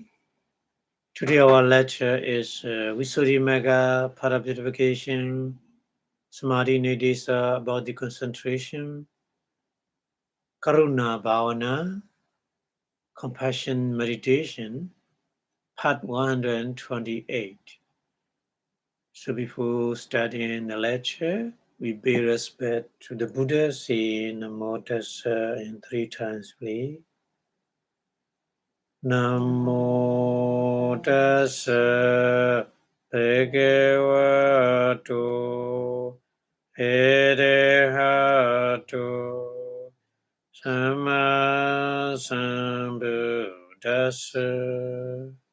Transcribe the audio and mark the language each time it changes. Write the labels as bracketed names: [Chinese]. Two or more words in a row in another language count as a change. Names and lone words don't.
[English] Today our lecture is Visuddhimagga Purification, Samadhi Nidesa about the concentration, Karuna Bhavana, Compassion Meditation, Part 128. So before starting the lecture, we pay respect to the Buddha, say [Pali] Namo Tassa [English] in 3 times, please. [Pali] Namo Tassa Bhagavato Arahato Samma Sambuddhassa.